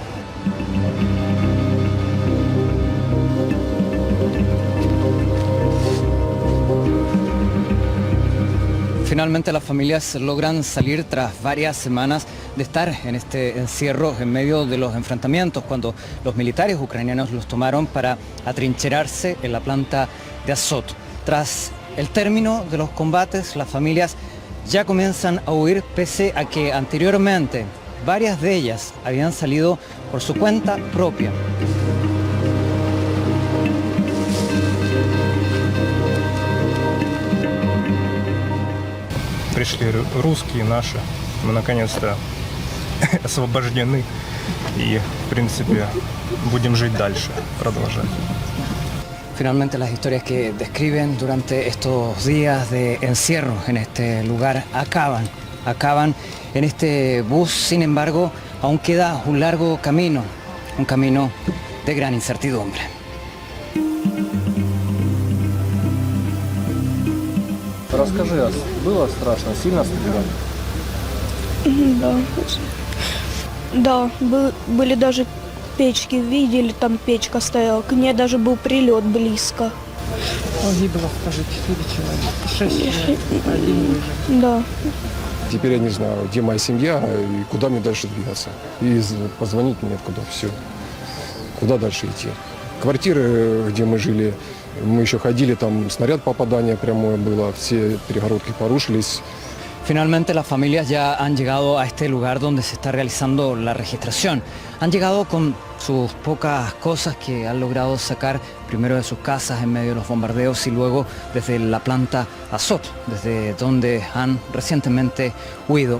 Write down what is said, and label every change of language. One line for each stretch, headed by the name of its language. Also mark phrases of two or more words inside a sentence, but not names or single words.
Spanish: Finalmente las familias logran salir tras varias semanas de estar en este encierro en medio de los enfrentamientos, cuando los militares ucranianos los tomaron para atrincherarse en la planta de Azot. Tras el término de los combates, las familias ya comienzan a huir, pese a que anteriormente varias de ellas habían salido por su cuenta propia.
Russian: Пришли русские наши, мы наконец-то освобождены и, в принципе, будем жить дальше, продолжать.
Spanish: Finalmente las historias que describen durante estos días de encierro en este lugar acaban en este bus. Sin embargo, aún queda un largo camino, un camino de gran incertidumbre.
Russian: Расскажи, было страшно, сильно стреляли? Да, очень. Да, были даже печки, видели, там печка стояла. К ней даже был прилет близко. Погибло, скажи, 4 человека. 6 человек, 1 выжил. Да. Теперь я не знаю, где моя семья и куда мне дальше двигаться. И позвонить мне откуда, все. Куда дальше идти? Квартиры, где мы жили, мы еще ходили, там снаряд попадания прямое было, все перегородки порушились.
Spanish: Finalmente las familias ya han llegado a este lugar donde se está realizando la registración. Han llegado con sus pocas cosas que han logrado sacar primero de sus casas en medio de los bombardeos y luego desde la planta Azot, desde donde han recientemente huido.